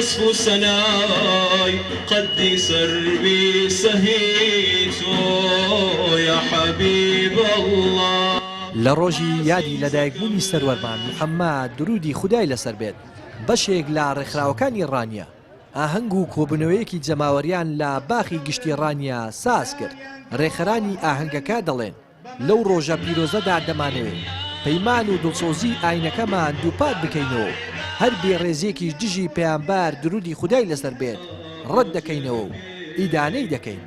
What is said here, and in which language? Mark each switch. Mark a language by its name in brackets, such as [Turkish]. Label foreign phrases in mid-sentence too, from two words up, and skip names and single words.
[Central Kurdish] وصف سناي قد سربي سهيت يا حبيب الله. لروجي يادي لدایکبوونی سەروەرمان محەممەد درودی خودای لەسەر بێت بەشێک لە ڕێکخراوەکانی ڕانیە ئاهەنگ و کۆبنەوەیەکی جەماوەریان لە باخی گشتی ڕانیە ساز کرد. ڕێخەرانی ئاهەنگەکە دەڵێن لەو ڕۆژە پیرۆزەدا دەمانەوێت پەیمان و دڵسۆزی ئاینەکەمان دووپات بکەینەوە هەر بێڕێزیەکیش دژی پەیامبەر درودی خودای لەسەر بێت ڕەت دەکەینەوە و ئیدانەی دەکەین.